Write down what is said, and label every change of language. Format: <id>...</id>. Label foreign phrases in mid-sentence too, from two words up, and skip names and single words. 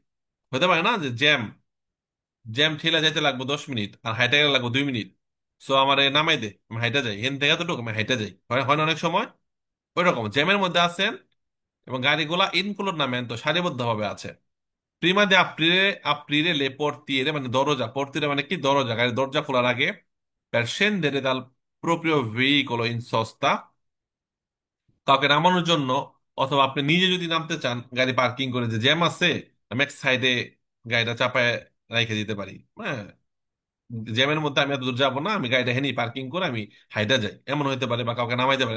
<bn>হতে পারে না যে জ্যাম, জ্যাম ঠেলা যাইতে লাগবে 10 মিনিট আর হাইটা গেলে লাগবে 2 মিনিট। সো আমার নামাই দে, আমি হাইটা যাই, এখান থেকে এতটুকু আমি হাইটা যাই, হয় হয় না অনেক সময়। ওই রকম জ্যামের মধ্যে আছেন এবং গাড়িগুলা ইনক্লুড নামেন তো সারিবদ্ধ ভাবে আছে।</bn> <it>prima di aprire, aprire le</it> <bn>portiere মানে দরজা, portiere মানে কি দরজা, গাড়ির দরজা খোলার আগে,</bn> <it>per scendere dal proprio veicolo in sosta,</it> <bn>কাউকে নামানোর জন্য, অথবা আপনি নিজে যদি নামতে চান গাড়ি পার্কিং করে, যে জ্যাম আছে আমি এক সাইডে গাড়িটা চাপায় রেখে দিতে পারি, হ্যাঁ জ্যামের মধ্যে আমি এত দূর যাবো না, আমি গাড়িটা হেনি পার্কিং করে আমি হাইটা যাই, এমন হতে পারে, বা কাউকে নামাইতে পারেন।</bn>